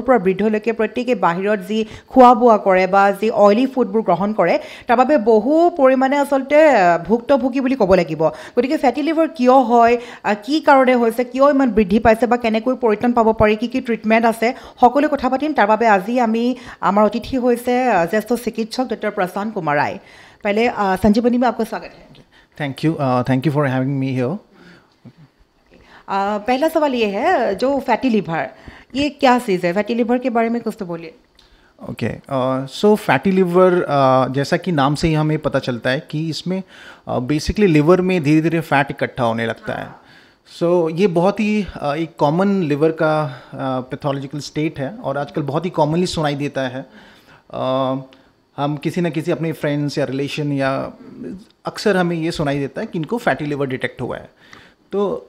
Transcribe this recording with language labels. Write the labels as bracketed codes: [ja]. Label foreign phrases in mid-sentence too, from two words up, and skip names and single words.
[as] পৰা বৃদ্ধলৈকে প্ৰত্যেকে বাহিৰত যি খোৱা বোৱা কৰে বা যি [en] oily foodবোৰ [as] গ্ৰহণ কৰে তাৰ বাবে বহু পৰিমাণে আচলতে ভুক্তভোগী বুলি ক'ব লাগিব গতিকে [en] fatty liver [as] কিয় হয় কি কাৰণে হৈছে কিয় ইমান বৃদ্ধি পাইছে বা কেনেকৈ পৰিত্ৰাণ পাব পাৰি কি কি ট্ৰিটমেণ্ট আছে সকলো কথা পাতিম তাৰ বাবে আজি আমি আমাৰ অতিথি হৈছে জ্যেষ্ঠ চিকিৎসক ডক্টৰ प्रशांत कुमार राय [hi] पहले संजीवनी में आपका स्वागत है [en] thank you for having me here [hi] पहला सवाल ये है जो [en] fatty liver [hi] ये क्या चीज़ है [en] fatty liver [hi] के बारे में कुछ तो बोलिए [en] okay so fatty liver [hi] जैसा कि नाम से ही हमें पता चलता है कि इसमें बेसिकली लिवर में धीरे धीरे फैट इकट्ठा होने लगता है सो ये बहुत ही एक कॉमन लिवर का [en] pathological state [hi] है और आजकल बहुत ही कॉमनली सुनाई देता है हम किसी न किसी अपने फ्रेंड्स या रिलेशन या अक्सर हमें ये सुनाई देता है कि इनको [en] fatty liver detect [hi] हुआ है तो